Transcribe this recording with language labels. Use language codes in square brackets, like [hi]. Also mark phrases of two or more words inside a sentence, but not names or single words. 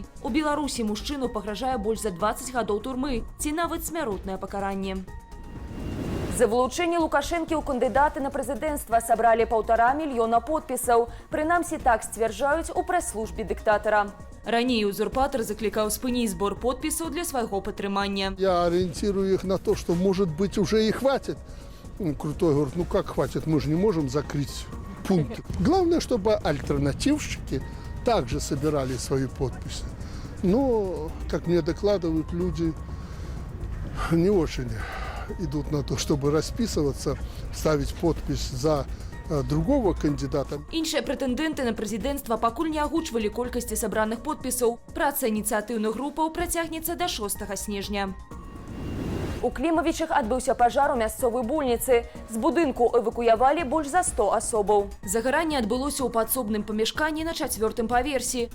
[be] У Беларусі мужчыну пагражае больш за 20 гадоў турмы ці нават смяротнае пакаранне. За вылучэнне Лукашэнкі ў кандыдаты на прэзідэнцтва сабралі 1,5 мільёна подпісаў. Прынамсі так сцвярджаюць у прэс-службе дыктатара. Раней узурпатор заклікаў спыніць збор подпісаў для свайго падтрымання. [ru] Я ориентирую их на то, что, может быть, уже и хватит. Крутой говорит, ну как хватит, мы же не можем закрыть пункты. Главное, чтобы альтернативщики также собирали свои подписи. Но, как мне докладывают, люди не очень идут на то, чтобы расписываться, ставить подпись за другого кандидата. [be] Іншыя прэтэндэнты на прэзідэнцтва пакуль не агучвалі колькасці сабраных подпісаў. Праца ініцыятыўных групаў працягнецца да 6 снежня. У Клімавічах адбыўся пажар у мясцовай больніцы. З будынку эвакуявалі больш за 100 асобаў. Загаранне адбылося ў падсобным памяшканні на 4-м паверсе.